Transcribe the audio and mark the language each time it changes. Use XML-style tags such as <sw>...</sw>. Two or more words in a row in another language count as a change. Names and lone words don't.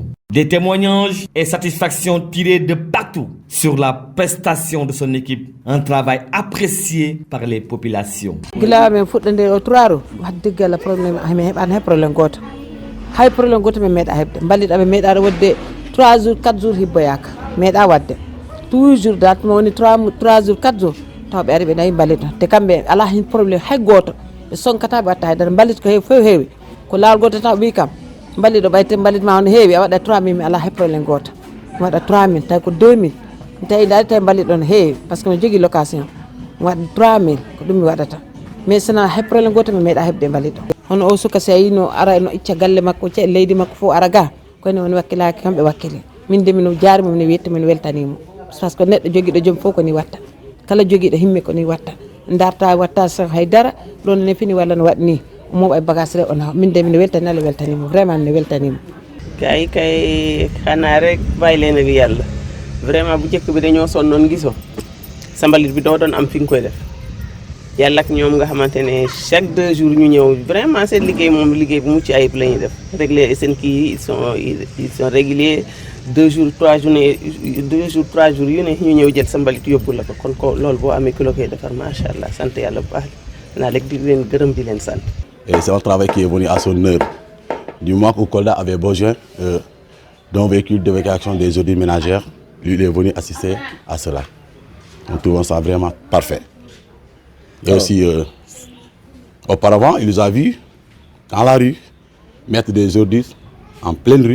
<fr>Des témoignages et satisfactions tirées de partout sur la prestation de son équipe. Un travail apprécié par les populations.</fr> <ff>Toujours dat mo woni</ff> <fr>3 jours 4 jours</fr> <ff>taw ɓe ari ɓe nayi mbalit te kamɓe ala hen probléme hay goto ɓe sonkata ɓe watta haydara mbalit ko heewi ko lawol goto taw ɓi kam mbalit ɗo ɓayte mbalit ma no heewi a waɗa 3000 mi ala hay probléme goto mi waɗa 3000 tawi ko 2000 mi tawi dari tawi mbalit ɗo no heewi</ff> <fr>par ce que</fr> <ff>mi jogui location mi waɗa 3000 ko ɗum mi waɗata mais sona hay probléme goto mi meeɗa heɓde mbalit ɗo hono o suka si a yi no ara no icca galle makko ce leydi makko fof ara ga koyne woni wakkilaki kamɓe wakkili min de mino jaarimo mino wetti min weltanimo</ff> <fr>parce que</fr> <ff>neɗɗo joguiɗo joom fof ko ni watta kala joguiɗo himmi ko ni watta darta watta so haydara ɗon ne fini walla no waɗi ni moɓa e bagage re on min de mino weltani Allah weltanimo vraiment mino weltanimo</ff> <wo>kay xana rek bàyyi leen ak yàlla vraiment bu njëkk bi dañoo sonnoon giso sa mbalit bi doo doon am fi nga koy def yàlla ak ñoom nga xamante ne</wo> <fr>chaque 2 jours</fr> <wo>ñu ñëw vraiment seen liggéey moom liggéey bu mucc ayib la ñuy def régler seen kii</wo> <fr>ils sont réguliers 2 jours 3 journées 2 jours 3 jours</fr> <wo>yu ne ñu ñëw jël sa mbalit yóbbu la ko kon ko loolu boo amee kilo koy defar</wo> <ar>ما شاء الله</ar> <wo>sant yàlla bu baax naa rek di leen gërëm di leen sant.</wo> <fr>Et c'est un travail qui est venu à son heure. Du moment où Kolda avait besoin d'un véhicule d'évacuation des ordures ménagères, lui il est venu assister à cela. Nous trouvons ça vraiment parfait. Et aussi, auparavant, il nous a vus dans la rue mettre des ordures en pleine rue.</fr>